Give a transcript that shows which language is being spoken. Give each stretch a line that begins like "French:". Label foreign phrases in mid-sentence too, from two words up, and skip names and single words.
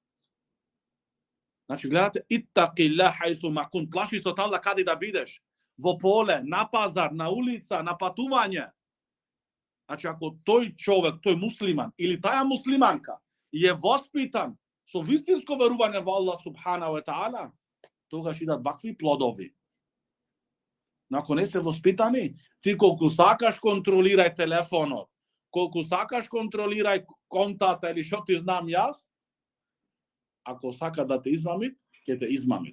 Macedonian: Значи гледате,
Arabic: اتق الله حيث ما كنت,
Macedonian: плаши се од Аллах каде да бидеш, во поле, на пазар, на улица, на патување. Значи ако тој човек, тој муслиман или таа муслиманка е воспитан со вистинско верување во Аллах
Arabic: سبحانه وتعالى,
Macedonian: тогаш идат вакви плодови. Но ако не се воспитани, ти колку сакаш контролирај телефонот, колку сакаш контролирај контата или што ти знам јас, ако сака да те измамит, ќе те измамит.